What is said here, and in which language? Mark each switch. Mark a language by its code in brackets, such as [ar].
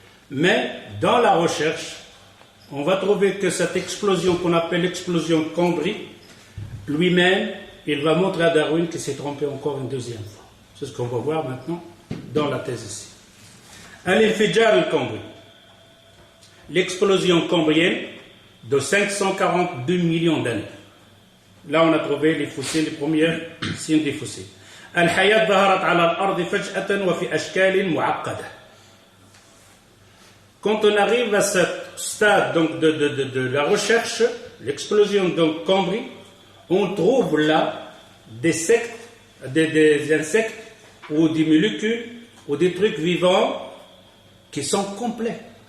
[fr] Mais, dans la recherche, on va trouver que cette explosion qu'on appelle l'explosion de Cambri, lui-même, il va montrer à Darwin qu'il s'est trompé encore une deuxième fois. C'est ce qu'on va voir maintenant dans la thèse ici. Al-Infijar al-Cambri, l'explosion cambrienne de 542 millions d'années. Là, on a trouvé les fossiles, les premiers signes des fossiles. [ar] Al-Hayat ظهرت على الأرض فجأة وفي أشكال معقدة. [fr] Quand on arrive à ce stade donc, de la recherche, l'explosion de Cambri, on trouve là des insectes ou des molécules ou des trucs vivants qui sont complets.